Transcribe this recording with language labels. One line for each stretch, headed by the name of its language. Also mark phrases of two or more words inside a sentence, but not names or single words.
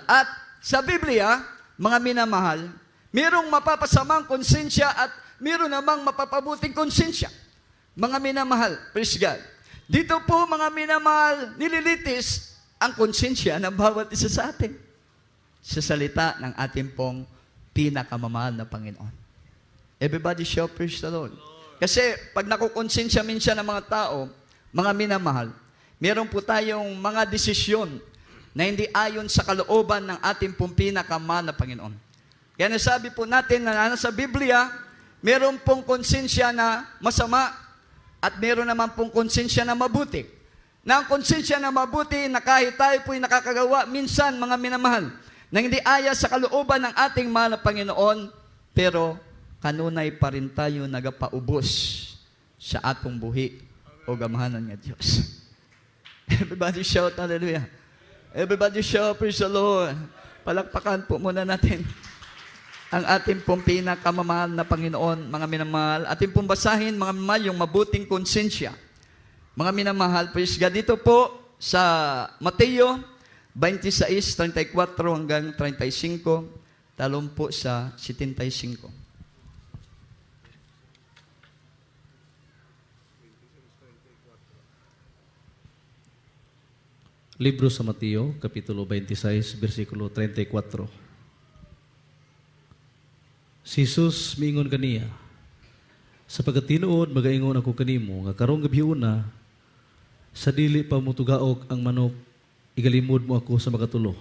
Filipino: At sa Biblia, mga minamahal, mayroong mapapasamang konsensya at mayroon namang mapapabuting konsensya. Mga minamahal,
English: praise God.
Filipino: Dito po, mga minamahal, nililitis ang konsensya ng bawat isa sa atin sa salita ng ating pong pinakamamahal na Panginoon.
English: Everybody shout, praise the Lord.
Filipino: Kasi pag nakukonsensya minsan ng mga tao, mga minamahal, meron po tayong mga desisyon na hindi ayon sa kalooban ng ating pong pinakamahal na Panginoon. Kaya nasabi po natin na nasa Biblia, meron pong konsensya na masama at meron naman pong konsensya na mabuti. Na ang konsensya na mabuti na kahit tayo po'y nakakagawa minsan, mga minamahal, na hindi aya sa kalooban ng ating mahal na Panginoon, pero kanunay pa rin tayo
Cebuano: nagapaubos sa atong buhi o gamahanan nga Diyos.
English: Everybody shout, hallelujah. Everybody shout, praise the Lord.
Filipino: Palakpakan po muna natin ang ating pong pinakamamahal na Panginoon, mga minamahal. Ating pong basahin, mga minamahal, yung mabuting konsensya. Mga minamahal,
English: praise God.
Filipino: Dito po sa Mateo 26:34 hanggang 35, talon po sa 75.
Cebuano: Libro sa Mateo, Kapitulo 26, versikulo 34. Si Jesus miingon kaniya, sapagkat tinuod magaingon ako kanimo, nga karong gabi una, sa dili pa mo tugaok ang manok, igalimod mo ako sa makatulo.